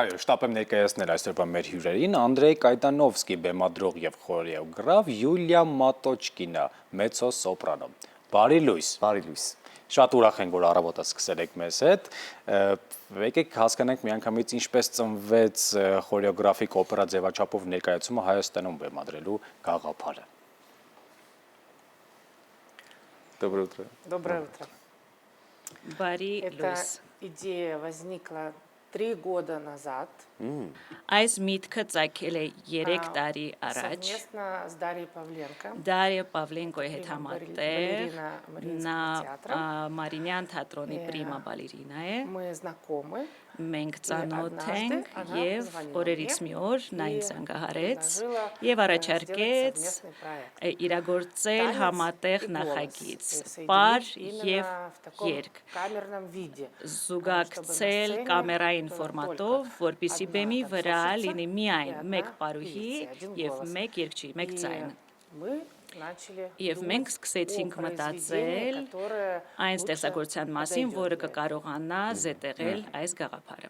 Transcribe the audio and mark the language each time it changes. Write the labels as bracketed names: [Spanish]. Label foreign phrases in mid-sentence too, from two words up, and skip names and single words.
[Armenian] Այո, շտապ եմ ներկայացնել այսօրվա մեր հյուրերին Անդրեյ Կայտանովսկի, բեմադրող եւ խորեոգրաֆ, Յուլիա Մատոչկինա, մեծո սոպրանո։ Բարի լույս։ Բարի լույս։ Շատ ուրախ ենք, որ առավոտը սկսել եք մեզ հետ։ Եկեք հասկանանք միանգամից ինչպես ծնվեց խորեոգրաֆիկ օպերա ձևաչափով ներկայացումը Հայաստանում բեմադրելու գաղափարը։ [Russian] Доброе утро. Доброе утро. [Armenian] Բարի [Russian] Эта [Armenian] լույս։ [Russian] идея возникла 3 года назад [Armenian] Այս միտքը ծագել է 3 տարի առաջ։ [Russian] совместно с Дарьей Павленко. [Armenian] Դարիա Պավլենկոյի հետ համատեղ [Russian] балерина [Armenian] նա [Russian] Мариинского театра. [Armenian] Մարինյան թատրոնի պրիմա բալերինա է։ [Russian] Мы знакомы. [Armenian] Մենք ծանոթ ենք [Russian] однажды [Armenian] եւ [Russian] она [Armenian] օրերից [Russian] позвонила [Armenian] մի օր նա [Russian] и [Armenian] ինձ զանգահարեց [Russian] предложила, [Armenian] եւ [Russian] сделать [Armenian] առաջարկեց [Russian] совместный проект. [Armenian] իրագործել [Russian] Танец [Armenian] համատեղ [Russian] и голос. [Armenian] նախագիծ [Russian] И соединить [Armenian] պար [Russian] именно [Armenian] եւ [Russian] в таком [Armenian] երգ [Russian] камерном виде. [Armenian] զուգակցել կամերային ֆորմատով, որպիսի բեմի վրա լինի միայն մեկ պարուհի եւ մեկ երգչի, մեկ ձայն։ Եվ մենք սկսեցինք մտածել այն ստեղծագործության մասին, որը կկարողանա զետեղել այս գաղափարը։